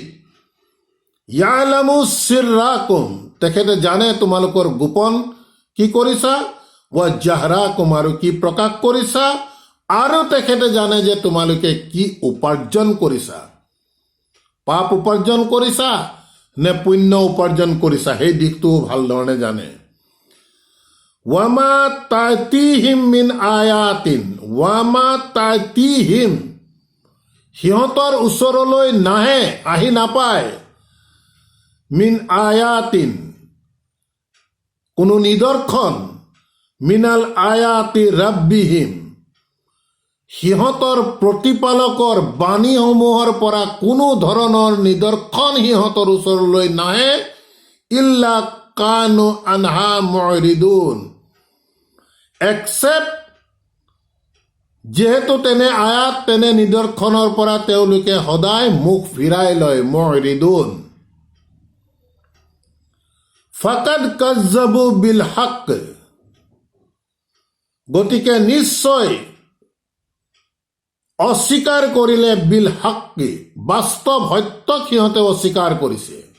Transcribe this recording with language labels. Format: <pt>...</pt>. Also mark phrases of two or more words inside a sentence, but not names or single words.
<ar>يعلم سركم,</ar> <as>তেখেতে জানে তোমালোকৰ গোপন কি কৰিছা।</as> <ar>وجهركم,</ar> <as>আৰু কি প্ৰকাশ কৰিছা। আৰু তেখেতে জানে যে তোমালোকে কি উপাৰ্জন কৰিছা, পাপ উপাৰ্জন কৰিছা নে পুণ্য উপাৰ্জন কৰিছা, সেই দিশটোও ভালধৰণে জানে।</as> <ar>وما تأتيهم من آية, وما تأتيهم,</ar> <as>সিহঁতৰ ওচৰলৈ নাহে, আহি নাপায়।</as> <ar>من آية,</ar> <as>কোনো নিদৰ্শন,</as> <ar>من آيات ربهم,</ar> <as>সিহঁতৰ প্ৰতিপালকৰ বাণীসমূহৰ পৰা কোনো ধৰণৰ নিদৰ্শন সিহঁতৰ ওচৰলৈ নাহে।</as> <ar>إلا كانوا عنها معرضين,</ar> <as>একচেপ্ট যিহেতু তেনে আয়াত তেনে নিদৰ্শনৰ পৰা তেওঁলোকে সদায় মুখ ফিৰাই লয়। মুৰিদুন,</as> <ar>فقد كذبوا بالحق,</ar> <as>গতিকে নিশ্চয় অস্বীকাৰ কৰিলে</as> <ar>بالحق,</ar> <as>বাস্তৱ সত্যক সিহঁতে অস্বীকাৰ কৰিছে।</as>